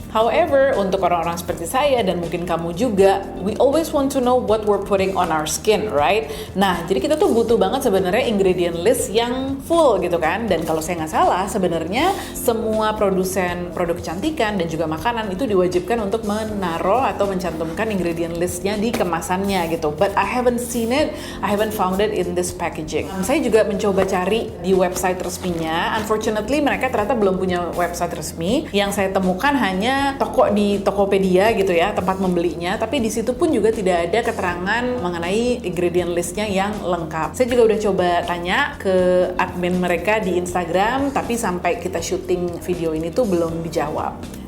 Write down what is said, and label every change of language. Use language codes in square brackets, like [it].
[en] However, [id] untuk orang-orang seperti saya dan mungkin kamu juga, [en] we always want to know what we're putting on our skin, right? [id] Nah, jadi kita tuh butuh banget sebenarnya ingredient list yang full gitu kan. Dan kalau saya nggak salah, sebenarnya semua produsen produk kecantikan dan juga makanan itu diwajibkan untuk menaruh atau mencantumkan ingredient listnya di kemasannya gitu. [en] But I haven't seen it, I haven't found it in this packaging. [id] Saya juga mencoba cari di website resminya. Unfortunately, mereka ternyata belum punya website resmi. Yang saya temukan hanya toko di Tokopedia gitu ya, tempat membelinya. Tapi di situ pun juga tidak ada keterangan mengenai ingredient listnya yang lengkap. Saya juga udah coba tanya ke admin mereka di Instagram, tapi sampai kita syuting video ini tuh belum dijawab.